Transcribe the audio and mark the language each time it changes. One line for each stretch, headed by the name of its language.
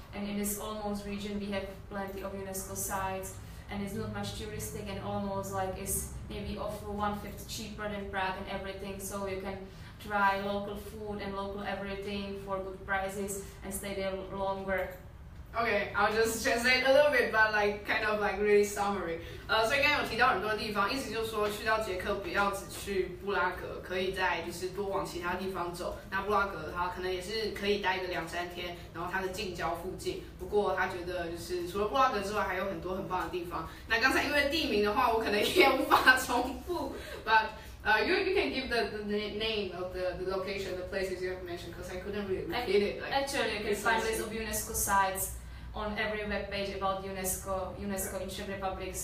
English: And in this Olomouc region, we have plenty of UNESCO sites, and it's not much touristic. And Olomouc is maybe of 1/5 cheaper than Prague and everything, so you can try local food and local everything for good prices and stay there longer. Okay, I'll just translate a little bit, but like kind of like really summary.
Chinese: 所以刚刚有提到很多地方，意思就是说去到捷克不要只去布拉格，可以再就是多往其他地方走。那布拉格它可能也是可以待个2-3天，然后它的近郊附近。不过他觉得就是除了布拉格之外，还有很多很棒的地方。那刚才因为地名的话，我可能也无法重复
English: ，but you can give the name of the location, the places you have mentioned, because I couldn't really repeat it. Like, actually, you can find list of UNESCO sites on every web page about UNESCO in Czech Republic.